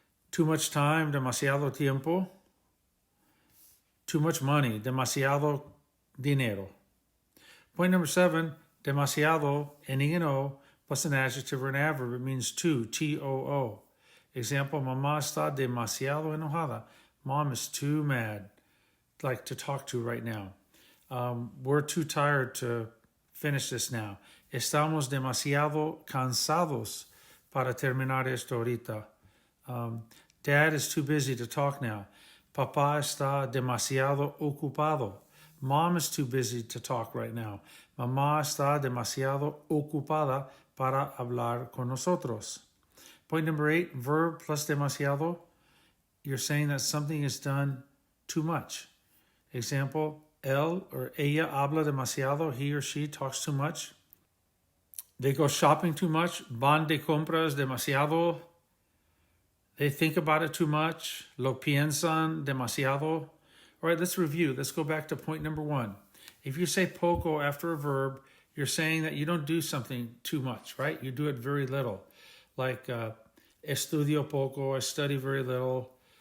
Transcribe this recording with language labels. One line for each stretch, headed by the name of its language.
English: Too much time,
Spanish: demasiado tiempo.
English: Too much money,
Spanish: demasiado dinero.
English: Point number seven, demasiado, ending in O, plus an adjective or an adverb. It means too, T-O-O. Example,
Spanish: mamá está demasiado enojada.
English: Mom is too mad, like to talk to right now. We're too tired to finish this now.
Spanish: Estamos demasiado cansados para terminar esto ahorita.
English: Dad is too busy to talk now.
Spanish: Papá está demasiado ocupado.
English: Mom is too busy to talk right now.
Spanish: Mamá está demasiado ocupada para hablar con nosotros.
English: Point number eight, verb plus demasiado. You're saying that something is done too much.
Spanish: Example, él or ella habla demasiado.
English: He or she talks too much. They go shopping too much.
Spanish: Van de compras demasiado.
English: They think about it too much.
Spanish: Lo piensan demasiado.
English: All right, let's review. Let's go back to point number one. If you say poco after a verb, you're saying that you don't do something too much, right? You do it very little. Like
Spanish: estudio poco,
English: I study very little.